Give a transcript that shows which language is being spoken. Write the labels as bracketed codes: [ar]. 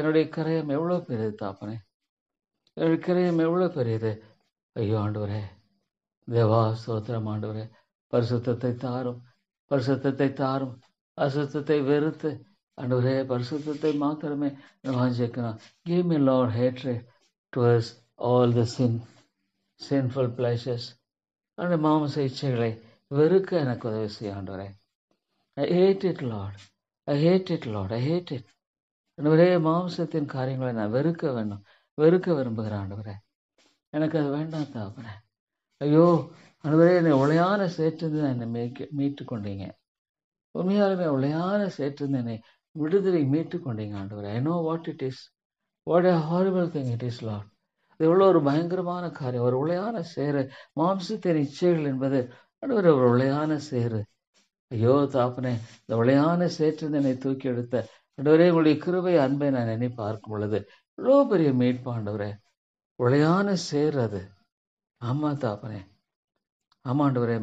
[ta] என்னுடைய கரையம் எவ்வளவு பெரியது தாப்பனே, என்னுடைய கரையம் எவ்வளவு பெரியது ஐயோ ஆண்டவரே. தேவா ஸ்தோத்திரம் ஆண்டவரே. பரிசுத்தத்தை தாரும், பரிசுத்தத்தை தாரும். அசுத்தத்தை வெறுத்து ஆண்டவரே பரிசுத்தத்தை மாத்திரமே வாஞ்சிக்கணும். [en] Give me Lord hatred towards all the sinful pleasures. [ta] அந்த மாம்ச இச்சைகளை வெறுக்க எனக்கு உதவி செய்ய ஆண்டவரே. [en] I hate it Lord, I hate it Lord, I hate it. [ta] ஆண்டவரே, மாம்சத்தின் காரியங்களை நான் வெறுக்க வேண்டும், வெறுக்க விரும்புகிறேன் ஆண்டவரே. எனக்கு அது வேண்டாம் தாப்பனே. ஐயோ ஆண்டவரே, என்னை உளையான சேற்றிருந்து என்னை மீட்டு கொண்டீங்க. உண்மையாலுமே உளையான சேற்றிருந்து என்னை விடுதலை மீட்டு கொண்டீங்க ஆண்டவரே. [en] I know what it is, what a horrible thing it is Lord. [ta] இது எவ்வளோ ஒரு பயங்கரமான காரியம். ஒரு உளையான சேரு, மாம்சத்தின் இச்சைகள் என்பது ஆண்டவரே ஒரு உளையான சேரு. ஐயோ தாப்பனே, இந்த உளையான சேற்றிருந்து என்னை தூக்கி எடுத்த ஆண்டவரே, உங்களுடைய கிருபை அன்பை நான் எண்ணி பார்க்கும் பொழுது இவ்வளோ பெரிய மீட்பு ஆண்டவரே. உளையான சேர் அது. ஆமா தாப்பனே, ஆமா ஆண்டவரே.